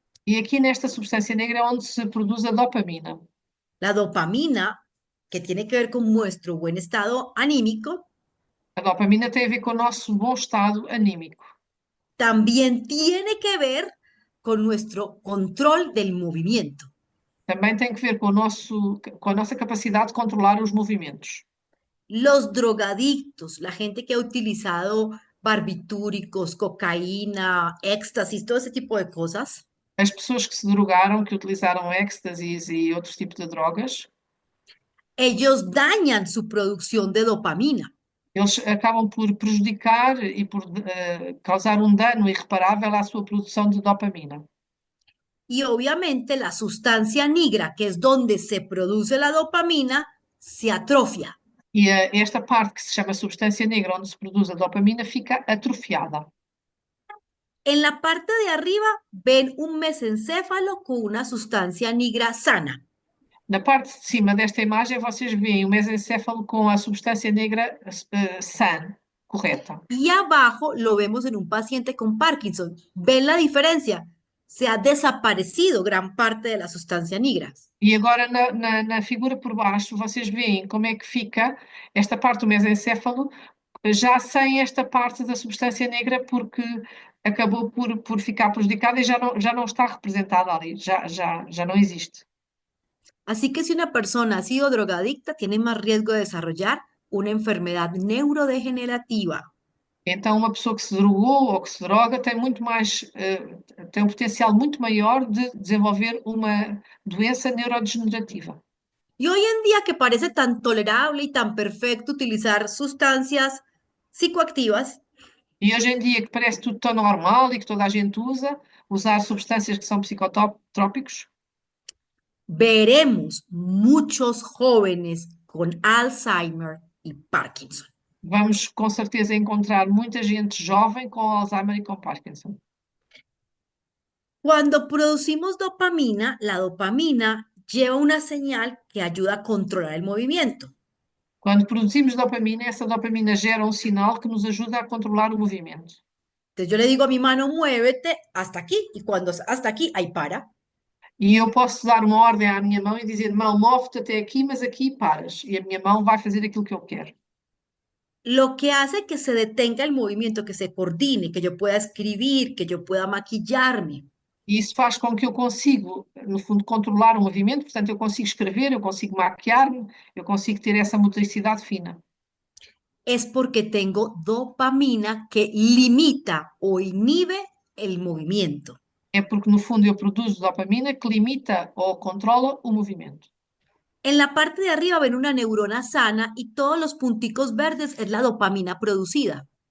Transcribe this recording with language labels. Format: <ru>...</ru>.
<pt>E aqui nesta substância negra é onde se produz a dopamina.</pt> <es>La dopamina, que tiene que ver con nuestro buen estado anímico,</es> <pt>A dopamina tem a ver com o nosso bom estado anímico.</pt> <es>también tiene que ver con nuestro control del movimiento.</es> <pt>Também tem que ver com a nossa capacidade de controlar os movimentos.</pt> <es>Los drogadictos, la gente que ha utilizado barbitúricos, cocaína, éxtasis, todo ese tipo de cosas,</es> <pt>As pessoas que se drogaram, que utilizaram êxtasis e outros tipos de drogas,</pt> <es>ellos dañan su producción de dopamina.</es> <pt>eles acabam por prejudicar e por causar um dano irreparável à sua produção de dopamina.</pt> <es>Y obviamente la sustancia negra, que es donde se produce la dopamina, se atrofia.</es> <pt>E esta parte que se chama substância negra, onde se produz a dopamina, fica atrofiada.</pt> <es>En la parte de arriba ven un mesencéfalo con una sustancia negra sana.</es> <pt>Na parte de cima desta imagem, vocês veem o mesencéfalo com a substância negra sã, correta.</pt> <es>Y abajo lo vemos en un paciente con Parkinson. ¿Ven la diferencia? Se ha desaparecido gran parte de la sustancia negra.</es> <pt>E agora na figura por baixo, vocês veem como é que fica esta parte do mesencéfalo já sem esta parte da substância negra, porque acabou por ficar prejudicada e já não está representada ali, já não existe.</pt> <es>Así que si una persona ha sido drogadicta, tiene más riesgo de desarrollar una enfermedad neurodegenerativa.</es> <pt>Então, uma pessoa que se drogou ou que se droga tem muito mais, tem um potencial muito maior de desenvolver uma doença neurodegenerativa.</pt> <es>Y hoy en día que parece tan tolerable y tan perfecto utilizar sustancias psicoactivas,</es> <pt>E hoje em dia que parece tudo tão normal e que toda a gente usa, usar substâncias que são psicotrópicos,</pt> <es>veremos muchos jóvenes con Alzheimer y Parkinson.</es> <pt>vamos com certeza encontrar muita gente jovem com Alzheimer e com Parkinson.</pt> <es>Cuando producimos dopamina, la dopamina lleva una señal que ayuda a controlar el movimiento.</es> <pt>Quando produzimos dopamina, essa dopamina gera um sinal que nos ajuda a controlar o movimento.</pt> <es>Entonces yo le digo a mi mano, muévete hasta aquí, y cuando hasta aquí, ahí para.</es> <pt>E eu posso dar uma ordem à minha mão e dizer, mão, move-te até aqui, mas aqui paras. E a minha mão vai fazer aquilo que eu quero.</pt> <es>Lo que hace que se detenga el movimiento, que se coordine, que yo pueda escribir, que yo pueda maquillarme.</es> <pt>E isso faz com que eu consigo, no fundo, controlar o movimento, portanto, eu consigo escrever, eu consigo maquiar-me, eu consigo ter essa motricidade fina.</pt> <es>Es porque tengo dopamina que limita o inhibe el movimiento.</es> <pt>É porque, no fundo, eu produzo dopamina que limita ou controla o movimento.</pt> <es>En la parte de arriba ven una neurona sana y todos los punticos verdes es la dopamina producida.</es>